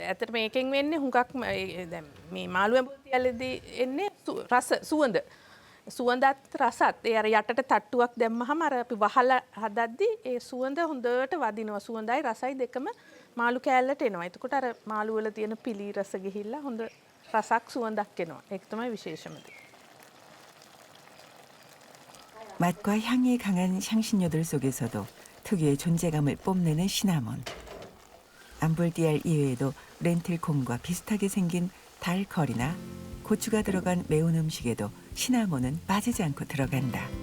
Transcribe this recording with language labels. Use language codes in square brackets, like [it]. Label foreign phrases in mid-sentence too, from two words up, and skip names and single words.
[si] ඇත්තට මේකෙන් වෙන්නේ හුඟක් දැන් මේ මාළු ඇඹුල් තියලදී එන්නේ රස සුවඳ. සුවඳත් රසත් ඒ අර යටට තට්ටුවක් දැම්මහම අර අපි වහලා හදද්දි ඒ සුවඳ හොඳට වදිනවා. සුවඳයි රසයි දෙකම මාළු කෑල්ලට එනවා. එතකොට අර මාළු වල තියෙන පිලි රස ගිහිල්ලා හොඳ රසක් සුවඳක් එනවා. ඒක තමයි විශේෂම දේ. [ko] 맛과 향이 강한 향신료들 속에서도 특유의 존재감을 뽐내는 시나몬. 암불디알 이외에도 렌틸콩과 비슷하게 생긴 달커리나 고추가 들어간 매운 음식에도 시나몬은 빠지지 않고 들어간다.